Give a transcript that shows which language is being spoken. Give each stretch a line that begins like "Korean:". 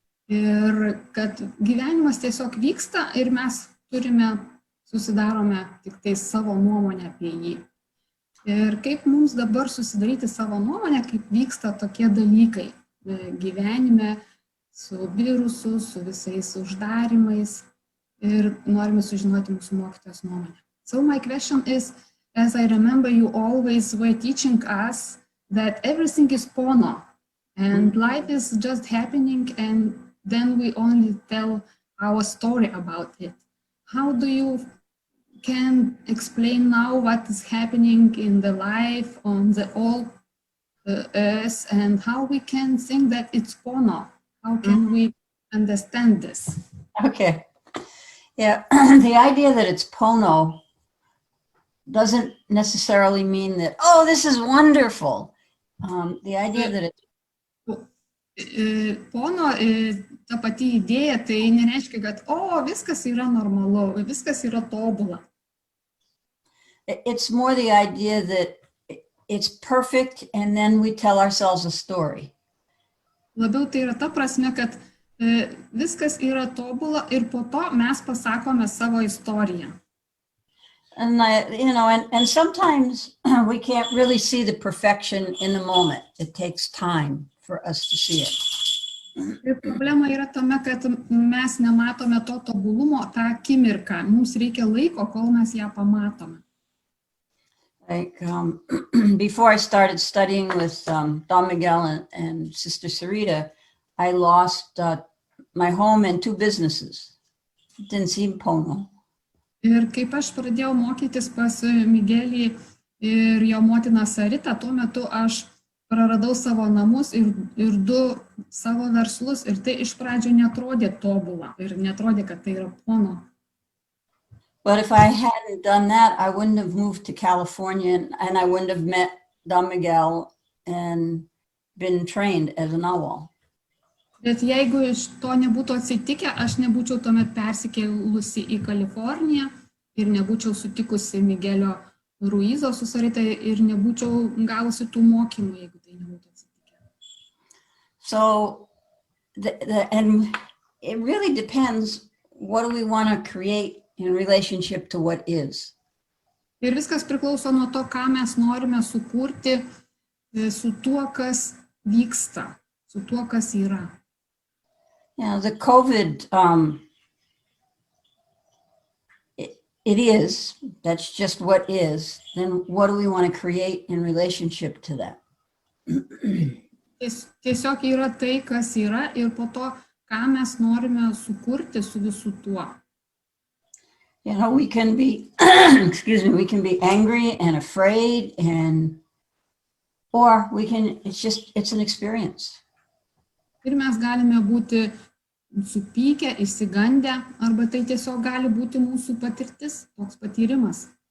Lithuanian: Ir kad gyvenimas tiesiog vyksta ir mes susidarome tik tai savo nuomonę apie jį. Ir kaip mums dabar susidaryti savo nuomonę, kaip vyksta tokie dalykai gyvenime su virusu, su visais uždarimais. Ir norime sužinoti mūsų mokytojos nuomonę.
English: So my question is, as I remember you always were teaching us that everything is pono and life is just happening and then we only tell our story about it. How do you can explain now what is happening in the life on the old earth and how we can think that it's pono? How can we understand this? Okay. Yeah, the idea that it's pono doesn't necessarily mean that, oh, this is wonderful. The idea that it's
Lithuanian: pono, ta pati idėja, tai nereiškia, kad, viskas yra normalu, viskas yra tobula.
English: It's more the idea that it's perfect and then we tell ourselves a story.
Lithuanian: Labiau tai yra ta prasme, kad viskas yra tobula ir po to mes pasakome savo istoriją.
English: And and sometimes we can't really see the perfection in the moment. It takes time for us to see it.
Lithuanian: Ir problema yra tame, kad mes nematome to tobulumo tą akimirką. Mums reikia laiko, kol mes ją pamatome.
English: Like before I started studying with Don Miguel and Sister Sarita, I lost my home and 2 businesses. It didn't seem pono.
Lithuanian: Ir kaip aš pradėjau mokytis pas Migelį ir jo motiną Saritą, tuo metu aš praradau savo namus ir 2 savo verslus ir tai iš pradžio netrodė tobula ir netrodė, kad tai yra pono.
English: But if I hadn't done that, I wouldn't have moved to California and I wouldn't have met Don Miguel and been trained as a nahual.
Lithuanian: Bet jeigu iš to nebūtų atsitikę, aš nebūčiau tuomet persikėlusi į Kaliforniją ir nebūčiau sutikusi Migelio Ruizo su Sarita ir nebūčiau gavusi tų mokymų, jeigu tai nebūtų atsitikę.
English: So, and it really depends, what do we want to create in relationship to what is.
Lithuanian: Ir viskas priklauso nuo to, ką mes norime sukurti su tuo, kas vyksta, su tuo, kas yra.
English: Yeah, the COVID, it is, that's just what is. Then what do we want to create in relationship to that?
Lithuanian: Tiesiog yra tai, kas yra ir po to, ką mes norime sukurti su visu tuo.
English: We can be, we can be angry and afraid or we can, it's an experience.
Lithuanian: Ir mes galime būti supykę, išsigandę, arba tai tiesiog gali būti mūsų patirtis, toks patyrimas.